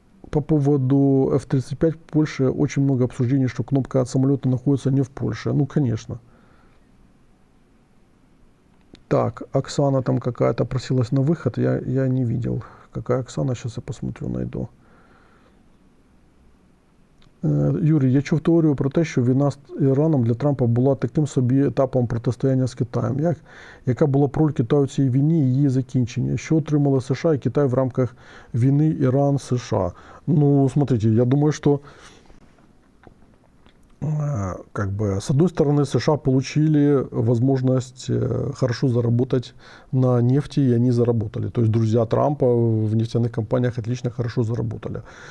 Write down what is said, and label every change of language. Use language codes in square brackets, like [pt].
[ru] По поводу F-35 в Польше очень много обсуждений, что кнопка от самолета находится не в Польше. Ну, конечно. Так, Оксана там какая-то просилась на выход, я не видел. Какая Оксана, сейчас я посмотрю, найду. [uk] Юрій, я чув теорію про те, що війна з Іраном для Трампа була таким собі етапом протистояння з Китаєм. Яка була б роль Китаю в цій війні і її закінчення? Що отримали США і Китай в рамках війни Іран-США? [ru] Ну, смотрите, я думаю, что как бы, с одной стороны, США получили возможность хорошо заработать на нефти, и они заработали. То есть друзья Трампа в нефтяных компаниях отлично, хорошо заработали.